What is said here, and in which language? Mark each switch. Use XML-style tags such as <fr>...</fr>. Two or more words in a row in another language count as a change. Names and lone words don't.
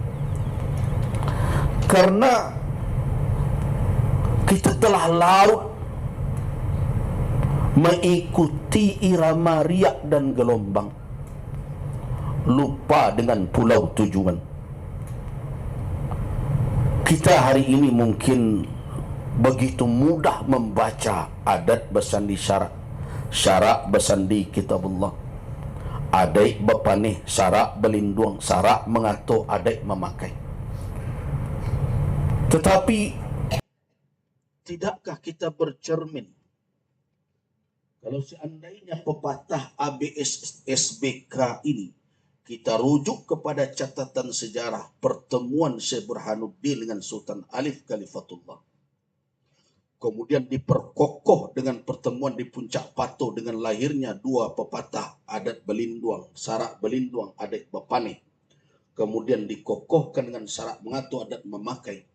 <id>Karena kita telah larut mengikuti irama riak dan gelombang, lupa dengan pulau tujuan. Kita hari ini mungkin begitu mudah membaca adat bersandi syarak, syarak bersandi kitabullah,</id> <min>adai bepanih,</min> <id>syarak berlindung, syarak mengatur, adai memakai. Tetapi tidakkah kita bercermin, kalau seandainya pepatah ABS SBK ini kita rujuk kepada catatan sejarah pertemuan Syekh Burhanuddin dengan Sultan Alif Khalifatullah, kemudian diperkokoh dengan pertemuan di Puncak Pato dengan lahirnya 2 pepatah</id> <min>adat Belinduang, syarak Belinduang, adat Bapane,</min> <id>kemudian dikokohkan dengan syarak mengatur, adat memakai.</id>